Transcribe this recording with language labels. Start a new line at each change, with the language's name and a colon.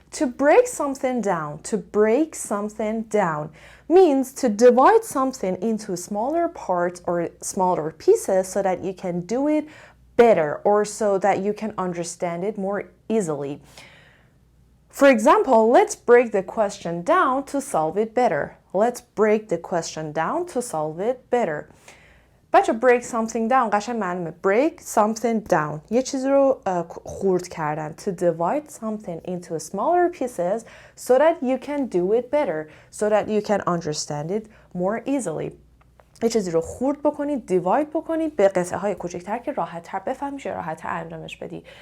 English: To break something down. To break something down means to divide something into smaller parts or smaller pieces so that you can do it better or so that you can understand it more easily. For example, let's break the question down to solve it better. Let's break the question down to solve it better.
Persian: بچه
English: break something down
Persian: قشنگ معلومه.
English: Break something down
Persian: یه چیزی رو خورد کردن.
English: To divide something into smaller pieces so that you can do it better. So that you can understand it more easily.
Persian: یه چیزی رو خورد بکنید، divide بکنید به قطعه های کوچکتر که راحت تر بفهمیش، راحت تر انجامش بدی.